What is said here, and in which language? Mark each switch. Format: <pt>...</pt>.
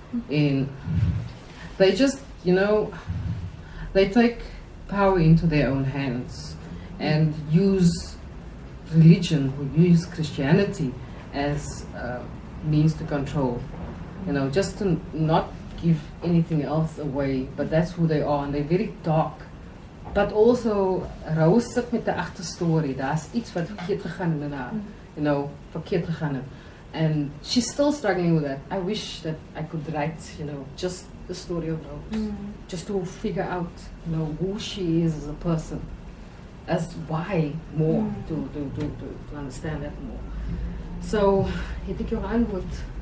<en>And they just, you know, they take power into their own hands and use religion, or use Christianity as means to control. You know, just to not give anything else away, but that's who they are, and they're very dark. But also,</en> <af>Rose sit met 'n agterstorie. Daar's iets wat verkeerd gegaan het met haar, you know, verkeerd gegaan het.</af> <en>And she's still struggling with that. I wish that I could write, you know, just the story of Rose, just to figure out, you know, who she is as a person, as why more, to understand that more.</en> <af>So, het ek jou antwoord?</af>